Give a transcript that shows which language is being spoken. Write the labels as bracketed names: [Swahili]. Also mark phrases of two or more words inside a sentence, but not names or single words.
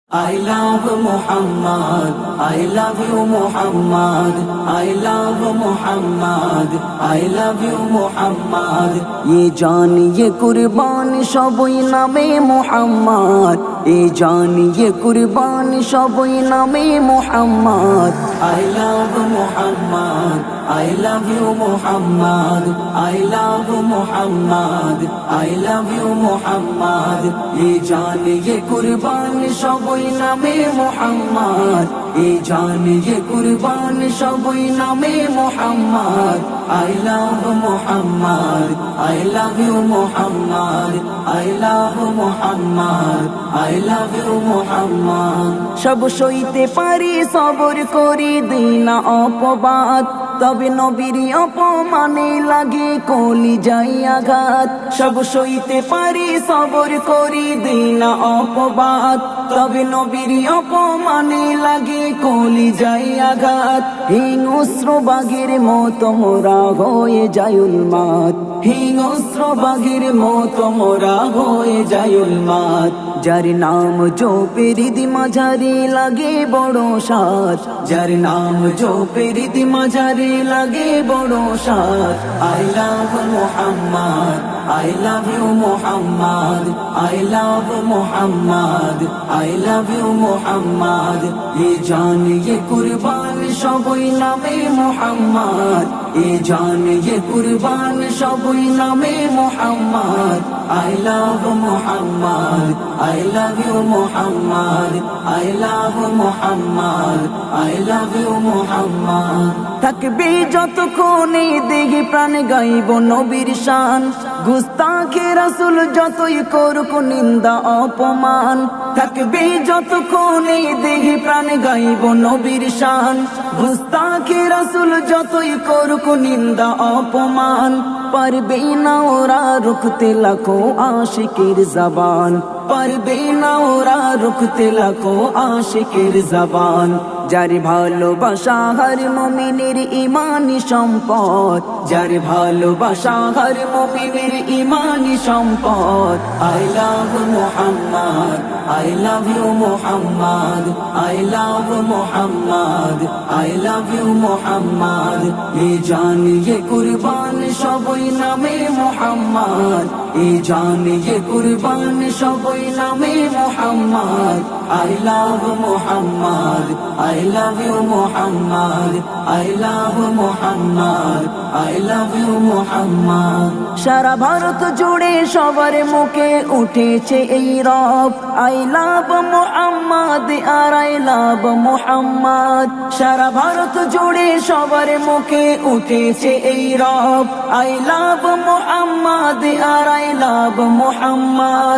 [English] I love Muhammad, I love you Muhammad, I love Muhammad, I love you Muhammad. [Hindi] ये जान ये कुर्बान सबई नामे Muhammad, ये जान ये कुर्बान सबई नामे Muhammad. [English] I love Muhammad, I love you Muhammad, I love Muhammad, I love you Muhammad. [Hindi] ये जान ये कुर्बान सबई नामे Muhammad, ये जान ये कुर्बान सबई नामे Muhammad. [English] I love Muhammad, I love you Muhammad, I love Muhammad, I love you Muhammad. [Bangla] সব সইতে পারি সবর করি দিই না অপবাদ, তবে নবীর অপমানে লাগে কলি যাই আঘাত। সব সইতে পারি সবর করি দিই না অপবাদ, তবে নবীর অপমানে লাগে কলি যাই আঘাত। হিংস্র বাঘের মতো মোরা হয়ে যায় উন্মাদ, হিংস্র বাঘের মতো মোরা হয়ে যায় উন্মাদ। যার নাম জপের মাঝারি লাগে বড় সাজ, যার নাম জপের মাঝারি লাগে বড় সাজ। [English] I love Muhammad, I love you Muhammad, I love Muhammad, I love you Muhammad. [Hindi] ये जान ये कुर्बान सबई नामे Muhammad, ये जान ये कुर्बान सबई नामे Muhammad. [English] I love Muhammad, I love you Muhammad, I love Muhammad, I love you Muhammad. [Bangla] থাকবে যতক্ষণে দেহে প্রাণ গাইব নবীর শান, গুস্তাখে রাসূল যতই করুক নিন্দা অপমান। থাকবে যতক্ষণে দেহে প্রাণ গাইব নবীর শান, গুস্তাখে রাসূল যতই করুক নিন্দা অপমান। পারবে না ওরা রুখতে লাখো আশিকের জবান, পারবে না ওরা রুখতে লাখো আশিকের জবান। যার ভালোবাসা হর মুমিনের ইমানি সম্পদ, যার ভালোবাসা হর মুমিনের ইমানি সম্পদ। [English] I love Muhammad, I love you Muhammad, I love Muhammad, I love you Muhammad. [Hindi] ये जान ये कुर्बान सबई नामे Muhammad, ये जान ये कुर्बान सबई नामे Muhammad. [English] I love Muhammad, I love you Muhammad, I love Muhammad, I love you Muhammad. [Bangla] সারা ভারত জুড়ে সবার মুখে উঠেছে এই রব, [English] I love Muhammad আর I love Muhammad. [Bangla] সারা ভারত জুড়ে সবার মুখে উঠেছে এই রব, [English] I love Muhammad আর I love Muhammad.